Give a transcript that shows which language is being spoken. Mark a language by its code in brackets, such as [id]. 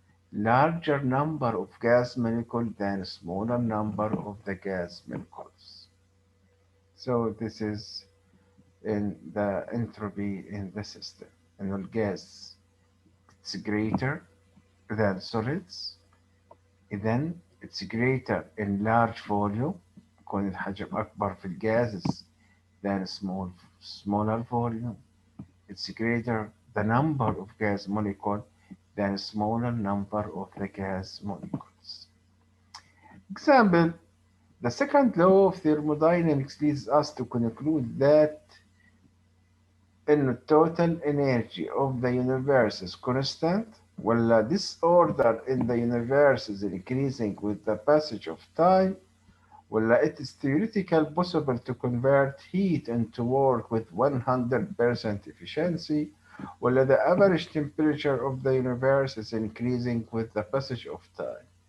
[en] Larger number of gas molecules than smaller number of the gas molecules. So this is in the entropy in the system. And the gas it's greater than solids. Then it's greater in large volume. [ar] يكون الحجم أكبر في الجازز [en] than smaller volume. It's greater the number of gas molecule than smaller number of the gas molecules. Example, the second law of thermodynamics leads us to conclude that in total energy of the universe is constant, while disorder in the universe is increasing with the passage of time, while it is theoretically possible to convert heat into work with 100% efficiency, while the average temperature of the universe is increasing with the passage of time.